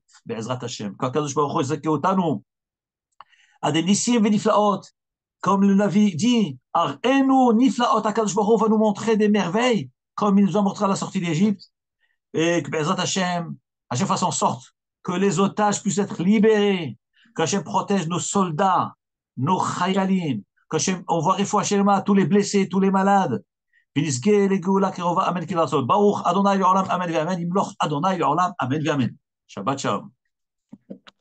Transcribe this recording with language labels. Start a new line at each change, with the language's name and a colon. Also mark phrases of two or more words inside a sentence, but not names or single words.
Hebrew: בעזרת השם. Quand קדוש ברוך הוא יזכה אותנו,
French: à des Nissim et Niflaot, comme le Navi dit,
Hebrew: הראנו נפלאות, קדוש ברוך הוא
French: va nous montrer des merveilles, comme il nous a montré à la sortie d'Égypte, et que
Hebrew: בעזרת השם,
French: Hashem fasse en sorte que les otages puissent être libérés, qu'Hashem protège nos soldats, nos chayalim, qu'Hashem envoie
Hebrew: רפואה שלמה,
French: tous les blessés, tous les malades.
Hebrew: ונזכה לגאולה קרובה, אמן כן לעשות. ברוך אדוני לעולם, אמן ואמן. ימלוך אדוני לעולם, אמן ואמן. שבת שלום.